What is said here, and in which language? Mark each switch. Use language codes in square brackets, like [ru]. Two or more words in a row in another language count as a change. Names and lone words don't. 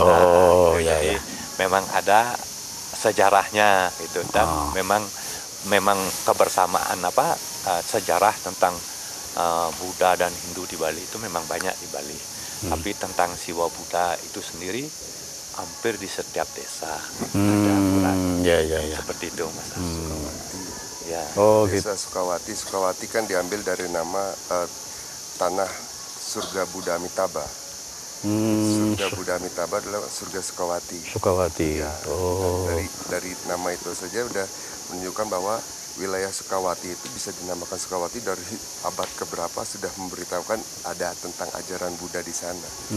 [id] Jadi memang ada sejarahnya itu, dan memang kebersamaan sejarah tentang Buddha dan Hindu di Bali itu memang banyak di Bali. Tapi tentang Siwa Buddha itu sendiri hampir di setiap desa ada aturan. Seperti itu, Mas. Ya. Desa Sukawati. Sukawati kan diambil dari nama tanah surga Buddha Amitabha. Surga Buddha Amitabha adalah surga Sukawati. Sukawati. Ya, dari nama itu saja udah menunjukkan bahwa wilayah Sukawati itu bisa dinamakan Sukawati dari abad keberapa sudah memberitahukan ada tentang ajaran Buddha di sana.